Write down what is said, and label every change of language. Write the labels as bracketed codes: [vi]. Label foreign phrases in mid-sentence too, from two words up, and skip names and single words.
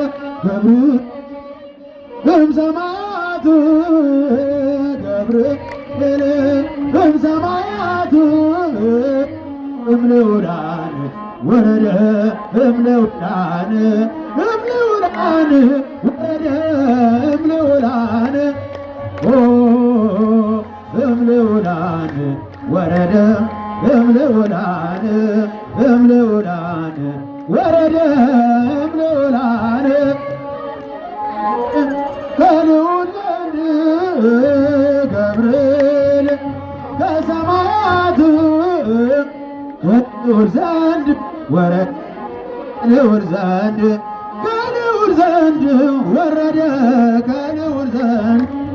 [gez] እምሰማያቱ ገብርኤል እምሰማያቱ እምልዑላን ወረደ እምልዑላን እምልዑላን ወረደ እምልዑላን እምልዑላን ወረደ እምልዑላን እምልዑላን ወረደ እምልዑላን [am] ከልዑል ዘንድ ገብርኤል ከሰማያት ከልዑል ዘንድ ወረደ ልዑል ዘንድ ከልዑል ዘንድ ወረደ ከልዑል ዘንድ